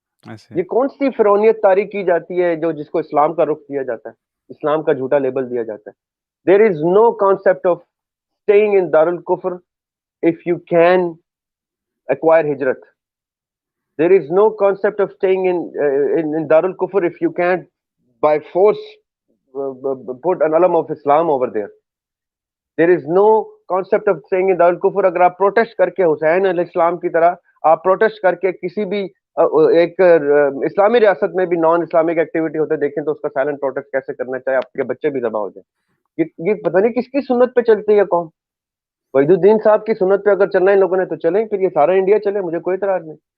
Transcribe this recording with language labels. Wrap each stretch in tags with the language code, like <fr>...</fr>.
<ur>ایسے یہ کون سی فرونیت طاری کی جاتی ہے جس کو اسلام کا رخ دیا جاتا ہے, اسلام کا جھوٹا لیبل دیا جاتا ہے.</ur> <en>There is no concept of staying in دارالکفر if you can acquire ہجرت. There is no concept of staying in Darul Kufr if you can't by force put an alam of Islam over there. There is no concept of staying in Darul Kufr.</en> <ur>اگر آپ protest کر کے حسین علیہ السلام کی طرح آپ protest کر کے کسی بھی ایک اسلامی ریاست میں بھی نان اسلامک ایکٹیویٹی ہوتے دیکھیں تو اس کا سائلنٹ پروٹیسٹ کیسے کرنا چاہے, آپ کے بچے بھی ذبح ہو جائیں. یہ پتہ نہیں کس کی سنت پہ چلتی ہے قوم. وحید الدین صاحب کی سنت پہ اگر چلنا ہے لوگوں نے تو چلیں, پھر یہ سارا انڈیا چلے, مجھے کوئی اعتراض نہیں.</ur>